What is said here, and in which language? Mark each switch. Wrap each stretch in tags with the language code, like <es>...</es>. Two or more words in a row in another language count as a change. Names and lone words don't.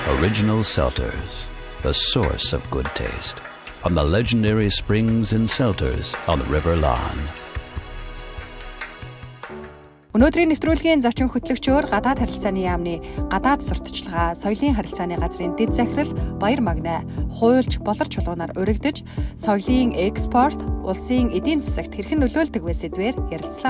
<en>original seltzers, the source of good taste, from the legendary springs and seltzers on the River Lahn.</en> <mn>Өнөөдрийн нэвтрүүлгийн зочин хөтлөгчөөр гадаад харилцааны яамны гадаад сурталчилгаа, соёлын харилцааны газрын дэд захирал Баяр Магнай хуульч болор чулуунаар урагдж, соёлын экспорт, улсын эдийн засагт хэрхэн нөлөөлдөг вэ сэдвээр ярилцлаа.</mn>